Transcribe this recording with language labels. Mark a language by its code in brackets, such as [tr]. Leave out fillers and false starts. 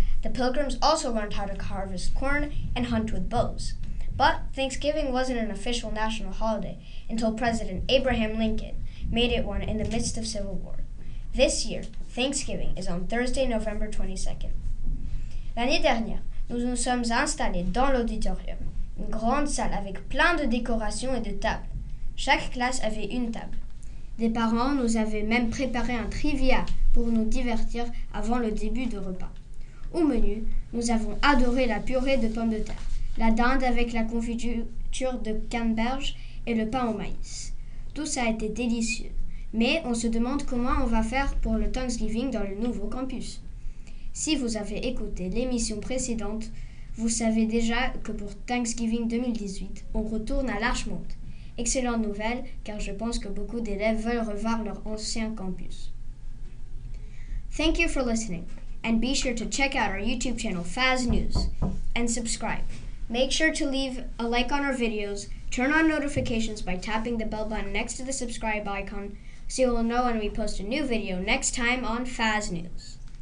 [en] The pilgrims also learned how to harvest corn and hunt with bows. But Thanksgiving wasn't an official national holiday until President Abraham Lincoln made it one in the midst of Civil War. This year, Thanksgiving is on Thursday, November 22nd. [fr] L'année dernière, nous nous sommes installés dans l'auditorium, une grande salle avec plein de décorations et de tables. Chaque classe avait une table. Des parents nous avaient même préparé un trivia pour nous divertir avant le début du repas. Au menu, nous avons adoré la purée de pommes de terre, la dinde avec la confiture de canneberge et le pain au maïs. Tout ça a été délicieux, mais on se demande comment on va faire pour le Thanksgiving dans le nouveau campus. Si vous avez écouté l'émission précédente, vous savez déjà que pour Thanksgiving 2018, on retourne à Larchmont. Excellente nouvelle, car je pense que beaucoup d'élèves veulent revoir leur ancien campus. [en] Thank you for listening, and be sure to check out our YouTube channel, Faz News, and subscribe. Make sure to leave a like on our videos, turn on notifications by tapping the bell button next to the subscribe icon so you'll know when we post a new video next time on Faz News.